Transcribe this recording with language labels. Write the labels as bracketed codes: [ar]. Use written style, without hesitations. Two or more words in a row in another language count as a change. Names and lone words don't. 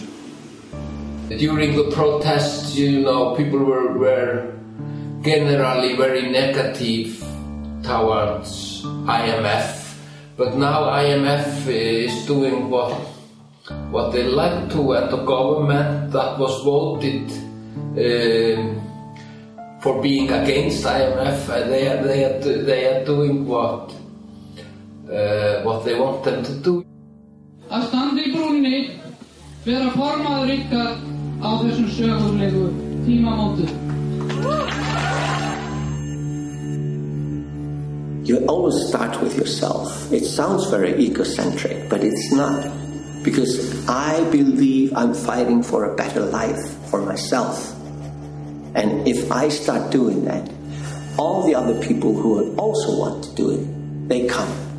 [en] During the protests, people were generally very negative towards IMF, but now IMF is doing what they like to, and the government that was voted for being against IMF, they are doing what they want them to do. [is] Að standa í brúnni, vera formaður ykkar á þessum sögulegu tímamótum. [en] You always start with yourself. It sounds very egocentric, but it's not. Because I believe I'm fighting for a better life for myself. And if I start doing that, all the other people who also want to do it, they come.